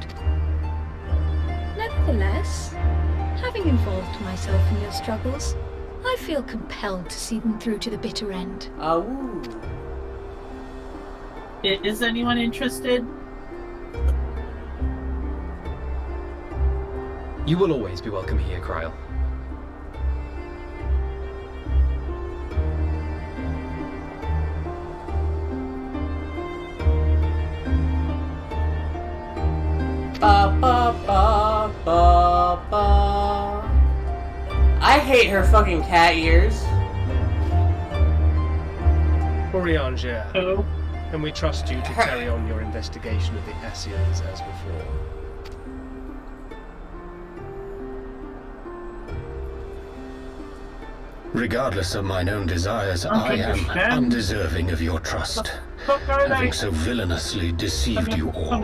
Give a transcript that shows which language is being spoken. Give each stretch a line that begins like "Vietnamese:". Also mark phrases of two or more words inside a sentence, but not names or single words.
English: Nevertheless, having involved myself in your struggles, I feel compelled to see them through to the bitter end. Ooh. Is anyone interested? You will always be welcome here, Kryl. Ba ba ba ba ba. I hate her fucking cat ears. Urianger, Who? can we trust you to carry on your investigation of the Ascians as before? Regardless of mine own desires, I am undeserving of your trust, having so villainously deceived you all.